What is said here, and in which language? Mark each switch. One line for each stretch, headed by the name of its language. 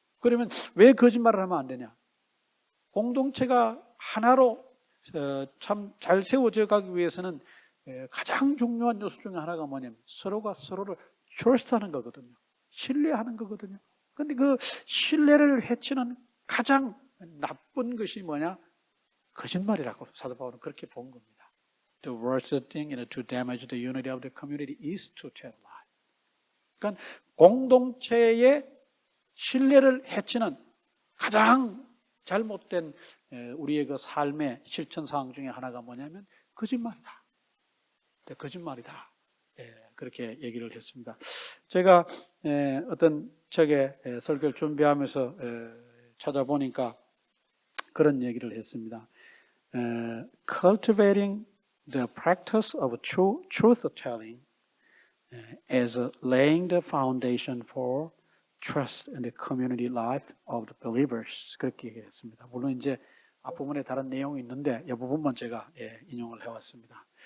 Korean: 그러면 왜 거짓말을 하면 안 되냐? 공동체가 하나로 참 잘 세워져 가기 위해서는 가장 중요한 요소 중에 하나가 뭐냐면 서로가 서로를 trust하는 거거든요. 신뢰하는 거거든요. 그런데 그 신뢰를 해치는 가장 나쁜 것이 뭐냐? 거짓말이라고 사도 바울은 그렇게 본 겁니다.
English: The worst thing to damage the unity of the community is to tell a lie.
Korean: 그러니까 공동체의 신뢰를 해치는 가장 잘못된 우리의 그 삶의 실천 사항 중에 하나가 뭐냐면 거짓말이다. 거짓말이다. 그렇게 얘기를 했습니다. 제가 어떤 책에 설교를 준비하면서 찾아보니까 그런 얘기를 했습니다.
English: Cultivating the practice of truth telling as laying the foundation for trust in the community life of the believers.
Korean: 그렇게 얘기했습니다. 물론 이제 앞부분에 다른 내용이 있는데 이 부분만 제가 인용을 해왔습니다.